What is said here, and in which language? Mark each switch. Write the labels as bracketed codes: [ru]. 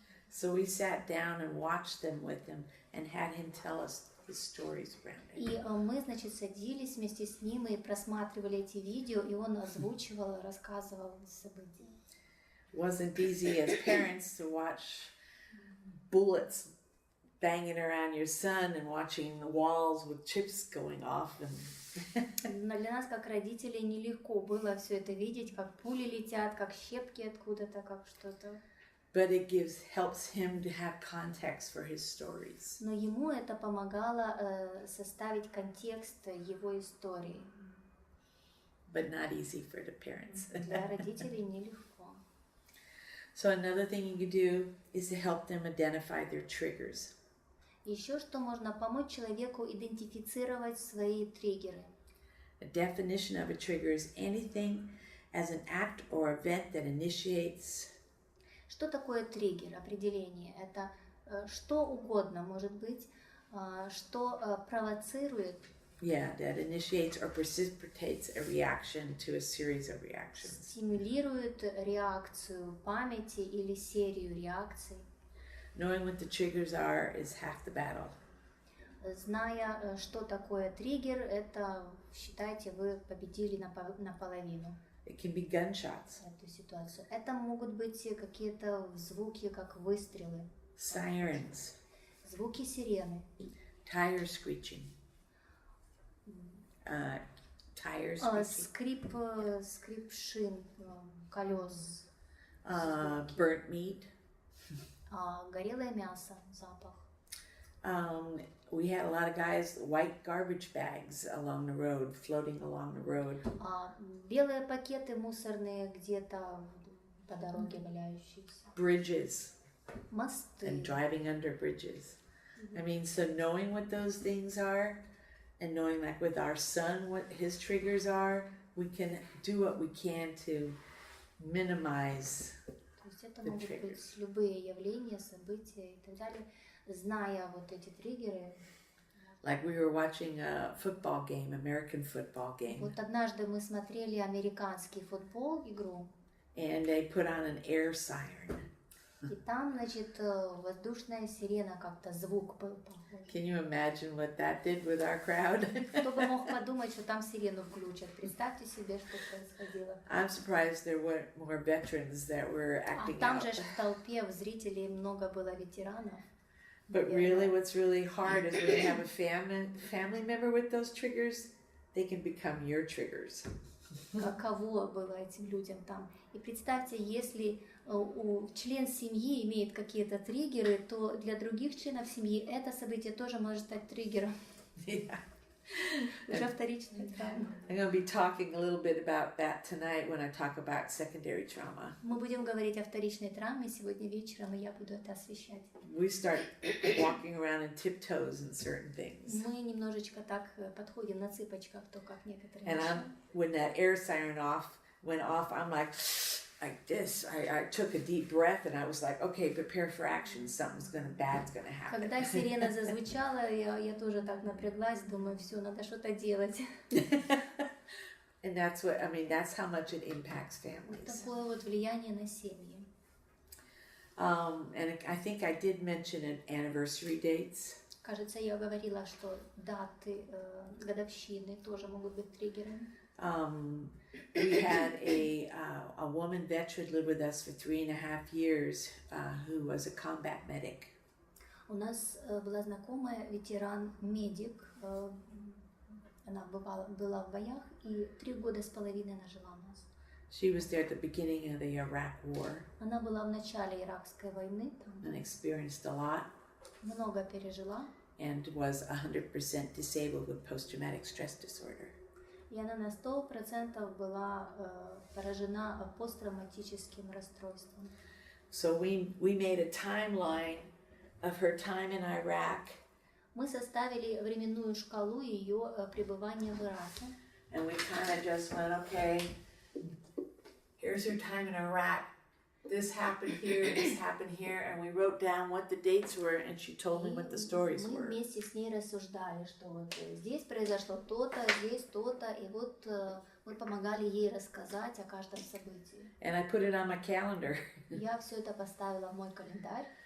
[en] So we sat down and watched them with him and had him tell us his stories around it. [ru] И мы, значит, садились вместе с ним и просматривали эти видео, и он озвучивал, рассказывал события. [en] It wasn't easy as parents to watch bullets banging around your son and watching the walls with chips going off. [ru] Но для нас, как родителей, нелегко было все это видеть, как пули летят, как щепки откуда-то, как что-то. [en] But it helps him to have context for his stories. [ru] Но ему это помогало составить контекст его истории. [en] But not easy for the parents. [ru] Для родителей нелегко. [en] So another thing you can do is to help them identify their triggers. [ru] Еще что можно помочь человеку идентифицировать свои триггеры. [en] A definition of a trigger is anything as an act or event that initiates. [ru] Что такое триггер? Определение. Это что угодно, может быть, что провоцирует. [en] Yeah, that initiates or precipitates a reaction to a series of reactions. [ru] Стимулирует реакцию памяти или серию реакций. [en] Knowing what the triggers are is half the battle. [ru] Зная, что такое триггер, это, считайте, вы победили наполовину. [en] It can be gunshots, [ru] Эту ситуацию. Это могут быть какие-то звуки, как выстрелы, [en] sirens, [ru] звуки сирены, [en] tire screeching, tires screeching, [ru] скрип шин, колес, [en] burnt meat. [ru] горелое мясо, запах. [en] We had a lot of guys, white garbage bags along the road, floating along the road. [ru] Белые пакеты мусорные где-то по дороге валяющиеся. [en] Bridges [ru] Мосты. [en] and driving under bridges. I mean, so knowing what those things are and knowing like with our son what his triggers are, we can do what we can to minimize. [ru] То есть это могут быть любые явления, события и так далее. Зная вот эти триггеры. [en] Like we were watching a football game, American football game. [ru] Вот однажды мы смотрели американский футбол, игру. [en] And they put on an air siren. [ru] И там, значит, воздушная сирена, как-то звук был похож. [en] Can you imagine what that did with our crowd? [ru] Кто бы мог подумать, что там сирену включат. Представьте себе, что происходило. [en] I'm surprised there weren't more veterans that were acting [ru] А там [en] out. [ru] же в толпе в зрителей много было ветеранов. [en] But really, what's really hard is when you have a family member with those triggers, they can become your triggers. [ru] Каково было этим людям там. И представьте, если член семьи имеет какие-то триггеры, то для других членов семьи это событие тоже может стать триггером. [en] Yeah. [ru] Уже вторичная травма. [en] I'm going to be talking a little bit about that tonight when I talk about secondary trauma. [ru] Мы будем говорить о вторичной травме сегодня вечером, и я буду это освещать. [en] We start walking around in tiptoes in certain things. [ru] Мы немножечко так подходим на цыпочках, то как некоторые. [en] And when that air siren went off, I'm like this. I took a deep breath and I was like, okay, prepare for action. Something's bad's gonna happen. [ru] Когда сирена зазвучала, я тоже так напряглась, думаю, все, надо что-то делать. [en] And that's what, I mean, that's how much it impacts families. [ru] Такое вот влияние на семьи. [en] And I think I did mention anniversary dates. [ru] Кажется, я говорила, что даты, годовщины тоже могут быть триггерами. [en] We had a woman veteran live with us for 3.5 years who was a combat medic. [ru] У нас была знакомая ветеран-медик. Она была в боях, и 3.5 года она жила у нас. [en] She was there at the beginning of the Iraq War. [ru] Она была в начале иракской войны, [en] and experienced a lot. [ru] Много пережила. [en] And was 100% disabled with post-traumatic stress disorder. [ru] И она на 100% была поражена посттравматическим расстройством. [en] So we made a timeline of her time in Iraq. [ru] Мы составили временную шкалу ее пребывания в Ираке. [en] And we kind of just went, okay, here's her time in Iraq. This happened here, and we wrote down what the dates were, and she told me what the stories [ru] Мы [en] were. [ru] вместе с ней рассуждали, что вот здесь произошло то-то, здесь то-то, и вот мы помогали ей рассказать о каждом событии. [en] And I put it on my calendar. [ru] Я все это поставила в мой календарь.